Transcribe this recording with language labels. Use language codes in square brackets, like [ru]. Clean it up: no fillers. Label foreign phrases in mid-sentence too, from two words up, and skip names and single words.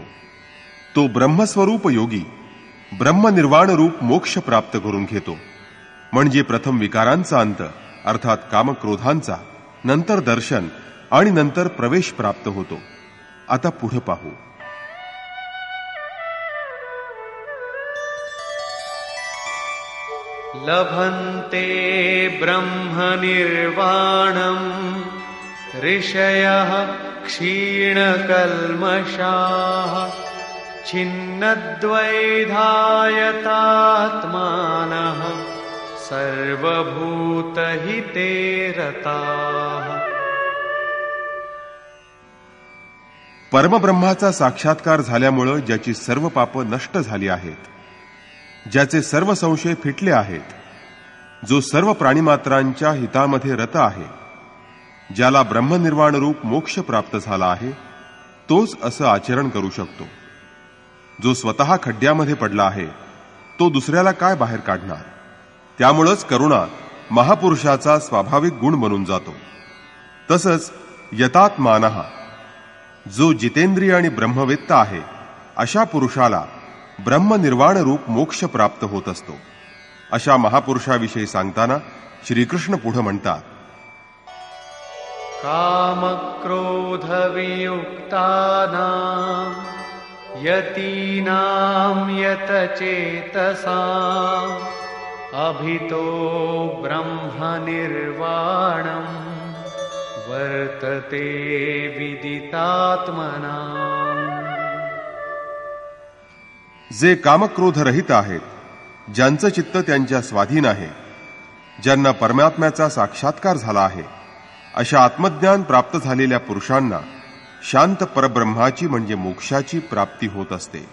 [mr] तो ब्रह्मस्वरूप योगी ब्रह्मनिर्वाण रूप मोक्ष प्राप्त करून घेतो. म्हणजे प्रथम विकारांचा अंत अर्थात कामक्रोधांचा, नंतर दर्शन आणि नंतर प्रवेश प्राप्त होतो. आता पुढे पाहू. [sa] लभन्ते ब्रह्मनिर्वाणम् ऋषयः क्षीणकल्मषाः छिन्नद्वैधायतात्मानः सर्वभूतहिते रताः. [mr] परमब्रह्माचा साक्षात्कार झाल्यामुळं ज्याची सर्व पापं नष्ट झाली आहेत, ज्याचे सर्व संशय फिटले आहेत, जो सर्व प्राणीमात्रांच्या हितामध्ये रत आहे, ज्याला ब्रह्मनिर्वाण रूप मोक्ष प्राप्त झाला आहे, तोच असं आचरण करू शकतो. जो स्वतः खड्ड्यामध्ये पडला आहे तो दुसऱ्याला काय बाहेर काढणार? त्यामुळंच करुणा महापुरुषाचा स्वाभाविक गुण बनून जातो. तसंच यतात्मानः, जो जितेंद्रिय आणि ब्रह्मवेत्ता आहे अशा पुरुषाला ब्रह्मनिर्वाण रूप मोक्ष प्राप्त होत असतो. अशा महापुरुषाविषयी सांगताना श्रीकृष्ण पुढे म्हणतात, [sa] कामक्रोधवियुक्तानां यतीनां यतचेतसाम् अभितो ब्रह्मनिर्वाणम् वर्तते विदितात्मनाम्. [mr] जे कामक्रोध रहित आहेत, ज्यांचं चित्त त्यांच्या स्वाधीन आहे, ज्यांना परमात्म्याचा साक्षात्कार झाला आहे, अशा आत्मज्ञान प्राप्त झालेल्या पुरुषांना शांत परब्रह्माची म्हणजे मोक्षाची प्राप्ती होत असते.